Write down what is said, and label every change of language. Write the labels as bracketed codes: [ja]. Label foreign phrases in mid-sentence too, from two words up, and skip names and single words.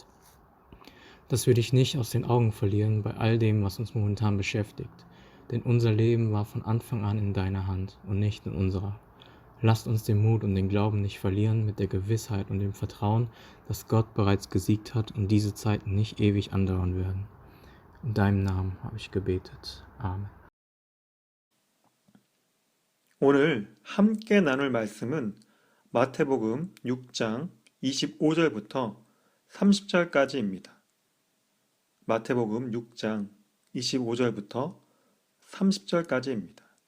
[de] Dass wir dich nicht aus den Augen verlieren bei all dem, was uns momentan beschäftigt. Denn unser Leben war von Anfang an in deiner Hand und nicht in unserer. Lasst uns den Mut und den Glauben nicht verlieren mit der Gewissheit und dem Vertrauen, dass Gott bereits gesiegt hat und diese Zeiten nicht ewig andauern werden. In deinem Namen habe ich gebetet. Amen. [ko] 오늘 함께 나눌 말씀은 마태복음 6장 25절부터 30절까지입니다. 마태복음 6장 25절부터 30절까지입니다.